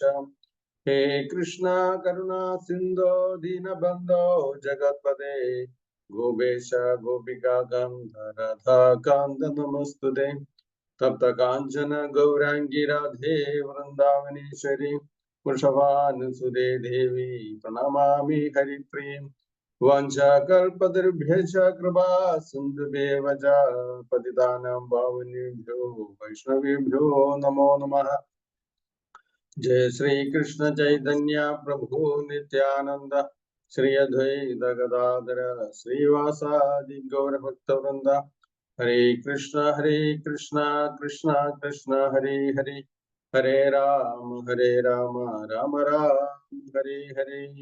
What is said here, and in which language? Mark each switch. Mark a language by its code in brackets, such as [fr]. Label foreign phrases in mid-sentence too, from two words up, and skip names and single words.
[sa] ഹേ കൃഷ്ണ കരുണാ സിന്ധോ ദീനബന്ധോ ജഗത്പദേ ഗോപേശ ഗോപികാ കാന്ത രാധാകാന്ത നമസ്തുതേ. തപ്ത കാഞ്ചന ഗൗരാംഗി രാധേ വൃന്ദാവനേശ്വരി വൃഷഭാനുസുതേ ദേവി പ്രണമാമി ഹരിപ്രിയം. വാഞ്ചാകൽപതരുഭ്യശ്ച കൃപാ സിന്ധുഭ്യവ ച പതിതാനാം പാവനേഭ്യോ വൈഷ്ണവേഭ്യോ നമോ നമഃ. ജയ ശ്രീ കൃഷ്ണ ചൈതന്യ പ്രഭു നിത്യാനന്ദ ശ്രീ അദ്വൈത ഗദാധര ശ്രീവാസാദി ഗൗരഭക്തവൃന്ദ. ഹരേ കൃഷ്ണ കൃഷ്ണ കൃഷ്ണ ഹരേ ഹരേ ഹരേ രാമ രാമ രാം ഹരേ ഹരേ.